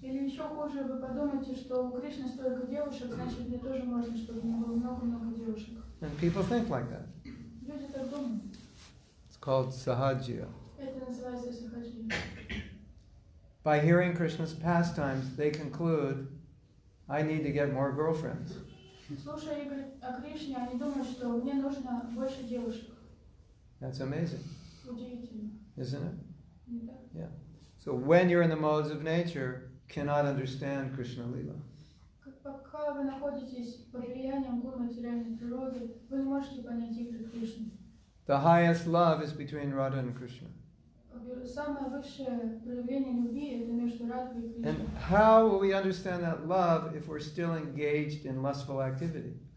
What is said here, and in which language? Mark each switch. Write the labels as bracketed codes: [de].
[ru] Или еще хуже, вы подумаете, что у Кришны столько девушек, значит, мне тоже можно, чтобы у него было много-много девушек. [en] And people think like that. [ru] Люди так думают. [en] It's called sahajya. [ru] Это называется сахаджи. [en] By hearing Krishna's pastimes, they conclude, I need to get more girlfriends. [ru] Слушая игры о Кришне, они думают, что мне нужно больше девушек. [en] That's amazing, [ru] Удивительно. [en] isn't it? [ru] Не так? [en] Yeah. So when you're in the modes of nature, cannot understand Krishna Lila. [ru] Пока вы находитесь под влиянием гун материальной природы, вы не можете понять игры Кришны. [en] The highest love is between Radha and Krishna. [ru] Самое высшее проявление любви – это между Радхой и [en] And [ru] Кришной. [en] how will we understand that love if we're still engaged in lustful activity?